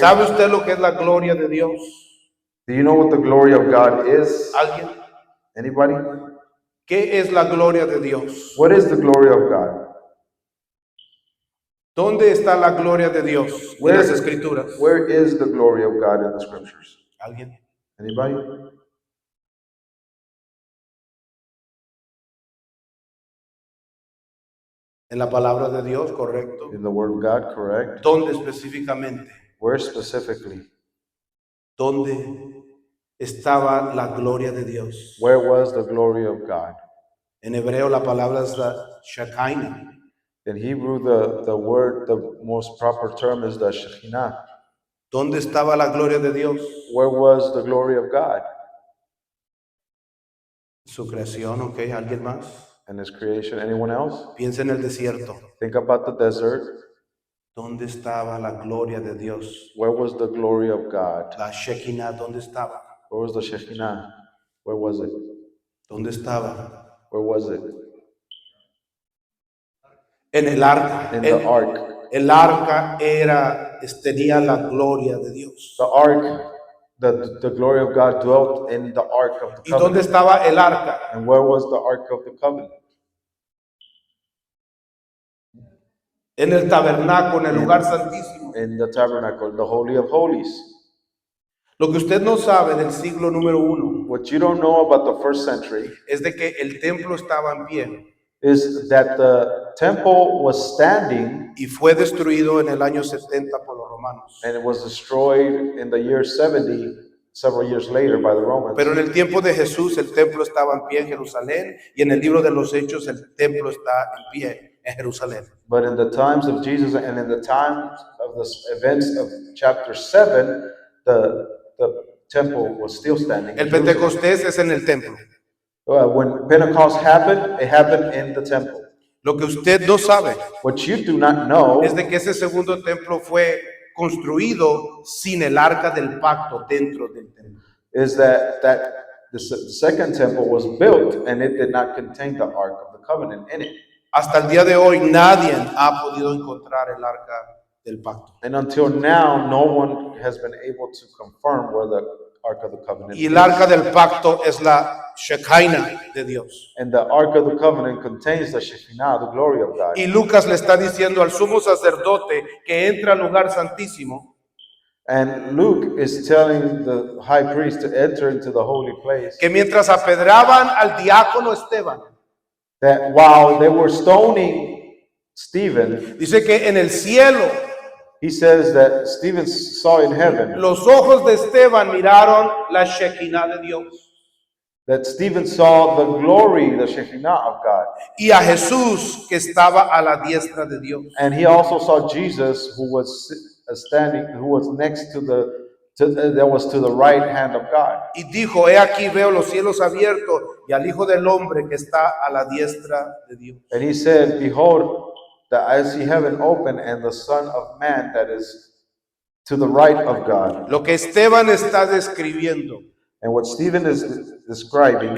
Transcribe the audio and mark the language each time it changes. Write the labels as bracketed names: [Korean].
[Spanish] ¿Sabe usted lo que es la gloria de Dios? [English] Do you know what the glory of God is? [Spanish] ¿Alguien? [English] Anybody? [Spanish] ¿Qué es la gloria de Dios? [English] What is the glory of God? [Spanish] ¿Dónde está la gloria de Dios en las Escrituras? [English] Where is the glory of God in the scriptures? [Spanish] ¿Alguien? [English] Anybody? [Spanish] En la palabra de Dios, correcto. [English] In the word of God, correct? [Spanish] ¿Dónde específicamente? [English] Where specifically? [Spanish] ¿Dónde estaba la gloria de Dios? [English] Where was the glory of God? [Spanish] En hebreo la palabra es la Shekinah. [English] In Hebrew, the word, the most proper term is the Shekinah. [Spanish] ¿Dónde estaba la gloria de Dios? [English] Where was the glory of God? [Spanish] Su creación, ¿ok? ¿Alguien más? [English] In his creation. Anyone else? [Spanish] Piensa en el desierto. [English] Think about the desert. [Spanish] ¿Dónde estaba la gloria de Dios? [English] Where was the glory of God? [Spanish] La Shekinah, ¿dónde estaba? [English] Where was the Shekinah? Where was it? [Spanish] ¿Dónde estaba? [English] Where was it? [Spanish] En el arca. [English] In the ark. [Spanish] El arca tenía la gloria de Dios. [English] The ark, the glory of God dwelt in the ark of the [Spanish] ¿Y dónde [English] covenant. [Spanish] estaba el arca? [English] And where was the ark of the covenant? [Spanish] En el tabernáculo, en el lugar santísimo. [English] In the tabernacle, the holy of holies. [Spanish] Lo que usted no sabe del siglo número 1 [English] What you don't know about the first century [Spanish] es de que el templo estaba en pie [English] is that the temple was standing [Spanish] y fue destruido en el año 70 por los romanos. [English] and it was destroyed in the year 70, several years later by the Romans. [Spanish] Pero en el tiempo de Jesús el templo estaba en pie en Jerusalén y en el libro de los Hechos el templo está en pie en Jerusalén. [English] But in the times of Jesus and in the times of the events of chapter 7, the temple was still standing. [Spanish] El Pentecostés es en el templo. [English] When Pentecost happened, it happened in the temple. [Spanish] Lo que usted no sabe [English] What you do not know [Spanish] es de que ese segundo templo fue construido sin el arca del pacto dentro del templo. [English] is that the second temple was built and it did not contain the ark of the covenant in it. [Spanish] Hasta el día de hoy nadie ha podido encontrar el arca del pacto. [English] And until now, no one has been able to confirm where the Ark of the Covenant [Spanish] Y el [English] is. [Spanish] arca del pacto es la Shekinah de Dios. [English] And the Ark of the Covenant contains the Shekinah, the glory of God. [Spanish] Y Lucas le está diciendo al sumo sacerdote que entra al lugar santísimo, [English] And Luke is telling the high priest to enter into the holy place, [Spanish] que mientras apedraban al diácono Esteban, [English] that while they were stoning Stephen, [Spanish] dice que en el cielo [English] he says that Stephen saw in heaven, [Spanish] los ojos de Esteban miraron la Shekinah de Dios. [English] that Stephen saw the glory, the Shekinah of God. [Spanish] Y a Jesús que estaba a la diestra de Dios. [English] And he also saw Jesus, who was standing, who was next to that was to the right hand of God. [Spanish] Y dijo, he aquí veo los cielos abiertos y al Hijo del Hombre que está a la diestra de Dios. [English] And he said, behold, that I see heaven open and the Son of Man that is to the right of God. [Spanish] Lo que Esteban está describiendo [English] And what Stephen is describing,